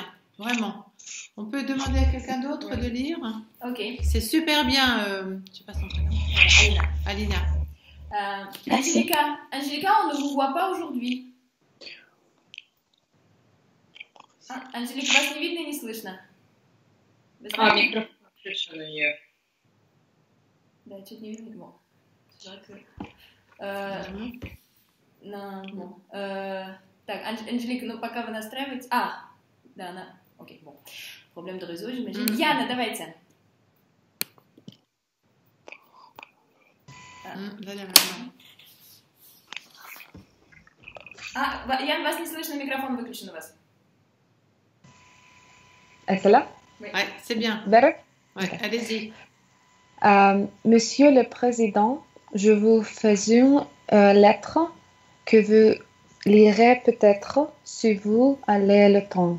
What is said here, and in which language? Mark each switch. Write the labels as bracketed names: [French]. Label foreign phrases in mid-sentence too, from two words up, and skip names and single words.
[French] Vraiment. On peut demander à quelqu'un d'autre de lire? Ok. C'est super bien. Je sais pas son prénom. Alina. Angelica, on ne vous voit pas aujourd'hui. Angelica, [Russian] вас не видно и не слышно. Микрофон включен у нее. Да, чуть не видно. Bon. Так, Анжелика, ну пока вы настраиваете... Да, она... Окей, [French] bon. Problème de réseau, j'imagine. [Russian] Яна, давайте. Ян, вас не слышно, микрофон выключен у вас. [French] C'est là? Oui, c'est bien. Better? Ouais, allez-y. Monsieur le Président, je vous fais une lettre que vous lirez peut-être si vous avez le temps.